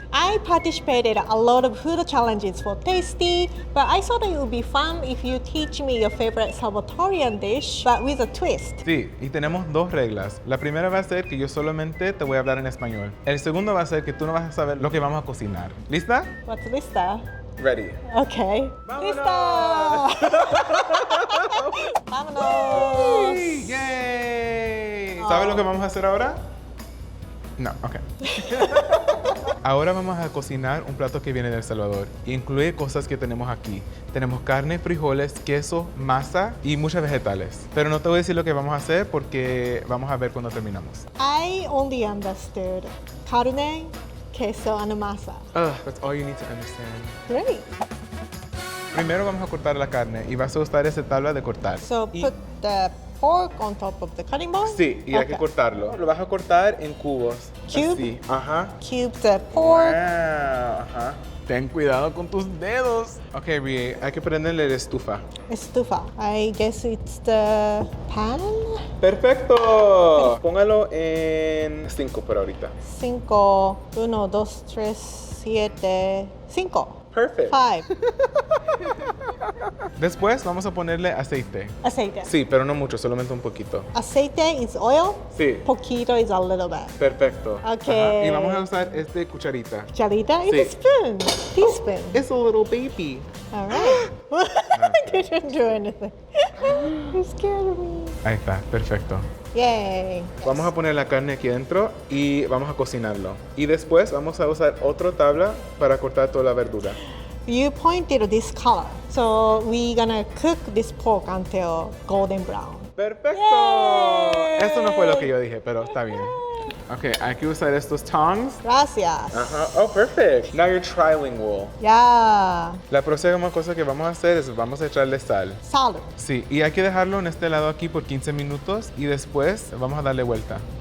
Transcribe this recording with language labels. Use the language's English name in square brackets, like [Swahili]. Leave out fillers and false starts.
[English] I participated a lot of food challenges for Tasty, but I thought it would be fun if you teach me your favorite Salvatorian dish, but with a twist. [Spanish] Sí, y tenemos dos reglas. La primera va a ser que yo solamente te voy a hablar en español. El segundo va a ser que tú no vas a saber lo que vamos a cocinar. ¿Lista? [English] What's lista? Ready. Okay. [Spanish] ¡Vámonos! Lista! ¡Vámonos! ¡Yay! ¿Sabes lo que vamos a hacer ahora? No, ok. Ahora vamos a cocinar un plato que viene de El Salvador. Y incluye cosas que tenemos aquí. Tenemos carne, frijoles, queso, masa y muchos vegetales. Pero no te voy a decir lo que vamos a hacer porque vamos a ver cuando terminamos. [English] I only understood carne, queso, and masa. That's all you need to understand. Great. [Spanish] Primero vamos a cortar la carne y vas a usar esa tabla de cortar. [English] So [Spanish] Y- [English] put the pork on top of the cutting board? [Spanish] Sí, y hay que [English] Okay. [Spanish] cortarlo. Lo vas a cortar en cubos. [English] Cube? [Spanish] Así. Ajá. [English] Cube the pork. Ajá. [Spanish] Ten cuidado con tus dedos. Ok, Rie, hay que prenderle la estufa. [English] Estufa. I guess it's the pan. [Spanish] ¡Perfecto! Póngalo en 5 por ahorita. [English] 5, 1, 2, 3, 7, 5. Perfect. 5. [Spanish] Después vamos a ponerle aceite. Aceite. Sí, pero no mucho, solamente un poquito. [English] Aceite is oil. [Spanish] Sí. [English] Poquito is a little bit. [Spanish] Perfecto. [English] Ok. [Spanish] Ajá. Y vamos a usar este cucharita. [English] Cucharita is [Spanish] Sí. [English] a spoon. Teaspoon. It's a little baby. All right. I didn't do anything. You scared me. [Spanish] Ahí está, perfecto. Yay. Vamos a poner la carne aquí dentro y vamos a cocinarlo. Y después vamos a usar otra tabla para cortar toda la verdura. [English] You pointed this color. So we're gonna cook this pork until golden brown. [Spanish] ¡Perfecto! Yay. Eso no fue lo que yo dije, pero está bien. Ok, hay que usar estos tongs. Gracias. [English] Ajá. Oh, perfect. Now you're trilingual. Yeah. [Spanish] La próxima cosa que vamos a hacer es vamos a echarle sal. [English] Salt. [Spanish] Sí, y hay que dejarlo en este lado aquí por 15 minutos y después vamos a darle vuelta.